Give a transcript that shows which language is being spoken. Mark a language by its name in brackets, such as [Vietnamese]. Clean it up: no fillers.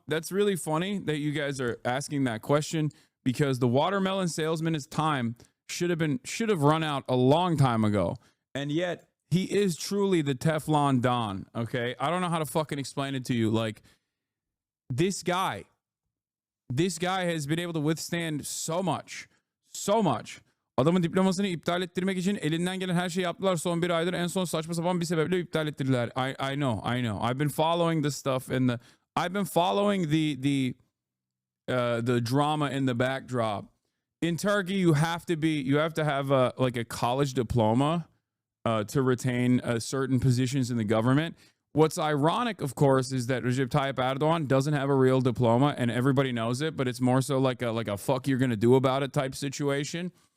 [English] That's really funny that you guys are asking that question, because the watermelon salesman's time should have run out a long time ago. And yet he is truly the Teflon Don. Okay. I don't know how to fucking explain it to you. Like, this guy has been able to withstand so much. [Turkish] Adamın diplomasını iptal ettirmek için elinden gelen her şeyi yaptılar son bir aydır. En son saçma sapan bir sebeple iptal ettirdiler. [English] I know. I've been following the stuff I've been following the drama in the backdrop. In Turkey, you have to have a college diploma to retain certain positions in the government. What's ironic, of course, is that Recep Tayyip Erdogan doesn't have a real diploma, and everybody knows it, but it's more so like a fuck you're gonna do about it type situation.